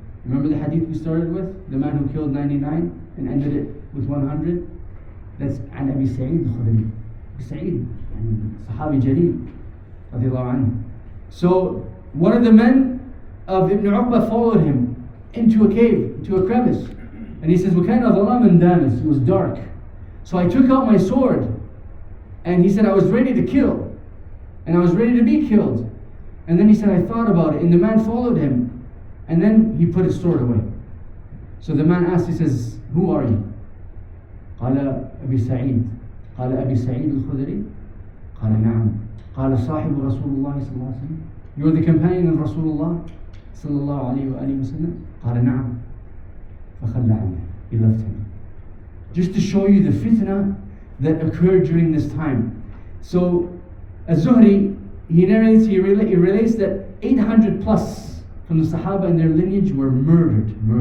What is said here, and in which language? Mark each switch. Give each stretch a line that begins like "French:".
English: Remember the hadith we started with? The man who killed 99 and ended it with 100?
Arabic: That's عن أبي سعيد الخدري. أبي سعيد صحابي جليل رضي الله عنه.
English: So one of the men of Ibn Uqba followed him into a cave, into a crevice. And he says,
Arabic: وَكَانَ ظَلَامًا دَامِسًا.
English: It was dark. So I took out my sword. And he said, I was ready to kill. And I was ready to be killed. And then he said, I thought about it. And the man followed him. And then he put his sword away. So the man asked, he says, who are you?
Arabic: قال أبي سعيد. قال أبي سعيد الخدري. قال نعم. قال صاحب رسول الله صلى الله عليه وسلم.
English: You're the companion of Rasulullah صلى الله عليه وآله وسلم.
Arabic: قال نعم. فخلى عنه.
English: He left him. Just to show you the fitna that occurred during this time. So Az-Zuhri, he narrates, he relates that 800 plus from the Sahaba and their lineage were murdered.